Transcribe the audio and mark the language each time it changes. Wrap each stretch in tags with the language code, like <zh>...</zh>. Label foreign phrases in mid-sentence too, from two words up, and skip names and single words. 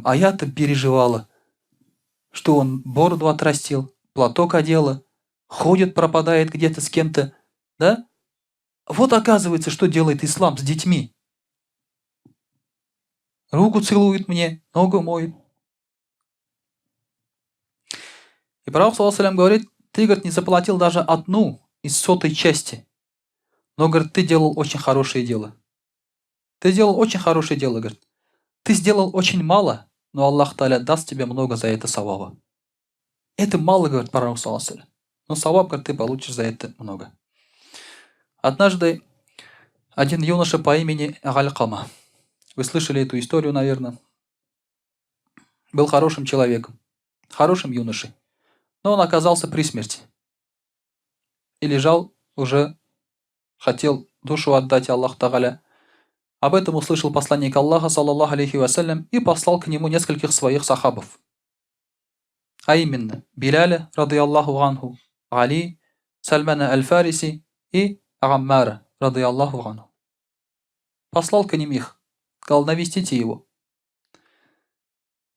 <ru>А я-то переживала, что он бороду отрастил, платок одела, ходит, пропадает где-то с кем-то, да? Вот оказывается, что делает ислам с детьми. Руку целует мне, ногу моет. И пророк,</ru> <ar>صلى الله عليه وسلم,</ar> <ru>говорит, ты, говорит, не заплатил даже одну из 100 части. Но, говорит, ты делал очень хорошее дело. Ты делал очень хорошее дело, говорит. Ты сделал очень мало, но Аллах Та'аля даст тебе много за это саваба. Это мало, говорит пророк,</ru> <ar>صلى الله عليه وسلم.</ar> <ru>Но саваб, говорит, ты получишь за это много. Однажды один юноша по имени Галькама, вы слышали эту историю, наверное, был хорошим человеком, хорошим юношей. Но он оказался при смерти. И лежал уже, хотел душу отдать Аллаху Та'аля. Об этом услышал посланник Аллаха,</ru> <ar>صلى الله عليه وسلم,</ar> <ru>и послал к нему нескольких своих сахабов. А именно, Биляля,</ru> <ar>رضي الله عنه,</ar> <ru>Али, Сальмана аль-Фариси и Аммара,</ru> <ar>رضي الله عنه.</ar> <ru>Послал к ним их, сказал, навестите его.</ru>